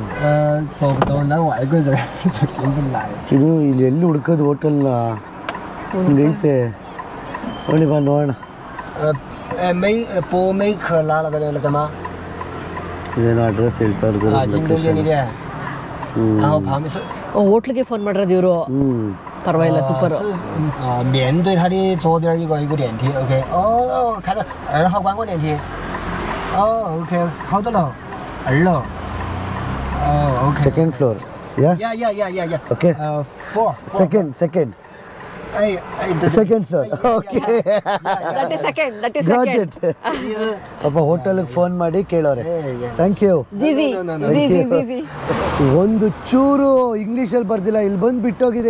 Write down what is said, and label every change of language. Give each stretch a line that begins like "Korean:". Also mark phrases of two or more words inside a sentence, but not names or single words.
Kannada: ಇದು ಇಲ್ಲಿ ಎಲ್ಲಿ ಹುಡ್ಕೋದು ಹೋಟೆಲ್ನ ಹಿಂಗೈತೆ ನೋಡಿ ಬಾ ನೋಡೋಣ. ಇದೇನೋ ಅಡ್ರೆಸ್ ಹೇಳ್ತಾರೆ ಹೋಟ್ಲಿಗೆ ಫೋನ್ ಮಾಡಿರೋದು ಇವರು. ಪರವಾಗಿಲ್ಲ, ಸೂಪರ್.
Chinese: 面对它的左边一个电梯 ，OK， 哦，看到2号观光电梯，哦 ，OK， 好的了，2了，哦 ，OK，
English: second floor. 呀， ಓಕೆ
Chinese: 4，
English: ಸೆಕೆಂಡ್ 哎， second floor. OK that is second. got it.
Kannada: ಪಾಪ ಹೋಟೆಲ್ಗೆ ಫೋನ್ ಮಾಡಿ ಕೇಳೋರೆ.
English: thank you.
Kannada: ಒಂದು ಚೂರು ಇಂಗ್ಲೀಷಲ್ಲಿ ಬರ್ದಿಲ್ಲ, ಇಲ್ಲಿ ಬಂದು ಬಿಟ್ಟೋಗಿದೆ.